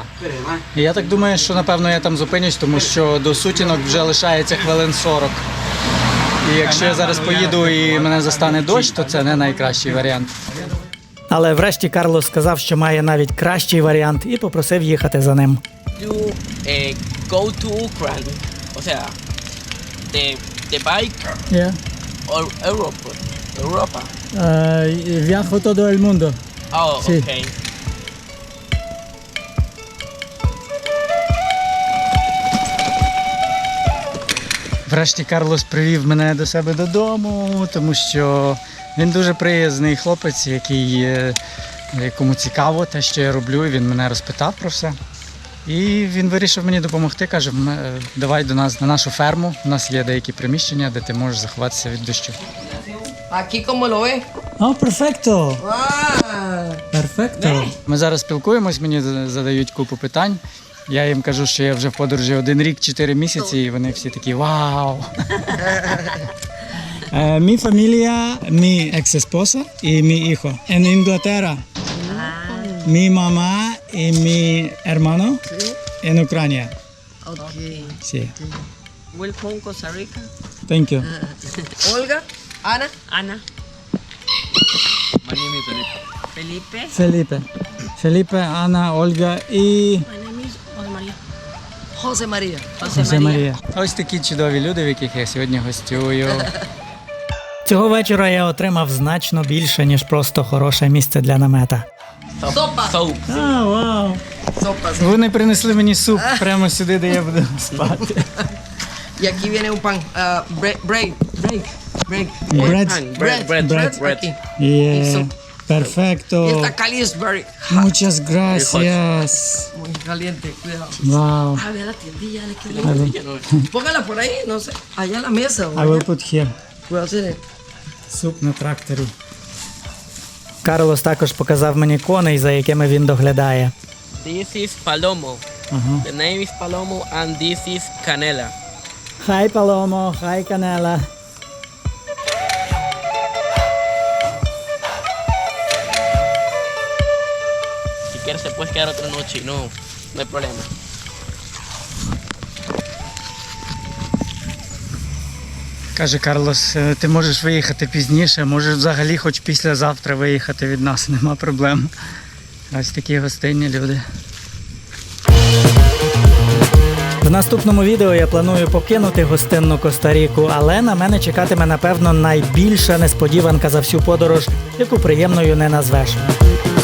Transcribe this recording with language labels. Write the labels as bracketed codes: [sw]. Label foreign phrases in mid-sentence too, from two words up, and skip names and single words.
[uk] І я так думаю, що напевно я там зупинюсь, тому що до сутінок вже лишається хвилин 40. І якщо я зараз поїду і мене застане дощ, то це не найкращий варіант. Але врешті Карлос сказав, що має навіть кращий варіант і попросив їхати за ним. [en] You go to Ukraine. [es] O sea, [en] the bike Yeah. or Europa. [es] Viajo todo el mundo. Oh, Sí. [en] okay. [uk] Врешті Карлос привів мене до себе додому, тому що він дуже приязний хлопець, якому цікаво те, що я роблю, і він мене розпитав про все. І він вирішив мені допомогти, каже, давай до нас на нашу ферму, у нас є деякі приміщення, де ти можеш заховатися від дощу. [es] Aquí como lo ves. [uk] О, перфекто! Ah, Перфекто! Ми зараз спілкуємось, мені задають купу питань. Я їм кажу, що я вже в подорожі 1 рік, 4 місяці, і вони всі такі вау! [es] Mi familia, mi ex esposa y mi hijo en Inglaterra. Mi mamá y mi hermano en Ucrania. [en] okay. [es] Sí. [en] Welcome Costa Rica. Thank you. Olga, Ana, Ana. Felipe. Felipe. Felipe, Ana, [uk] Ольга і [en] My name is Jose Maria. José María. [uk] Жозе Марія. Ось такі чудові люди, в яких я сьогодні гостюю. Цього вечора я отримав значно більше, ніж просто хороше місце для намета. [es] Sopa. [en] So, [uk] А, вау! [es] Sopa, sí. [uk] Вони принесли мені суп прямо сюди, де я буду спати. [es] Y aquí viene un pan. [en] Break. Bread. Bread. [es] Aquí. [uk] Є. [es] Y [uk] Перфекто. [es] está caliente, es [en] very hot. [es] Muchas gracias. Muy caliente, cuidado. [uk] Вау. [es] A ver la tiendilla, le quedó. Póngala por ahí, no sé. Allá en la mesa. [en] I will put here. [es] Cuidado, sí. [uk] Суп на тракторі. Карлос також показав мені коней, за якими він доглядає. [en] this is Palomo. [uk] Ага. [en] The name is Palomo and this is Canela. [uk] Хай Паломо, хай Канела. [es] Si quieres te puedes quedar otra noche y no hay problema. [uk] Каже Карлос, ти можеш виїхати пізніше, можеш взагалі хоч післязавтра виїхати від нас, нема проблем. Ось такі гостинні люди. В наступному відео я планую покинути гостинну Коста-Ріку, але на мене чекатиме, напевно, найбільша несподіванка за всю подорож, яку приємною не назвеш.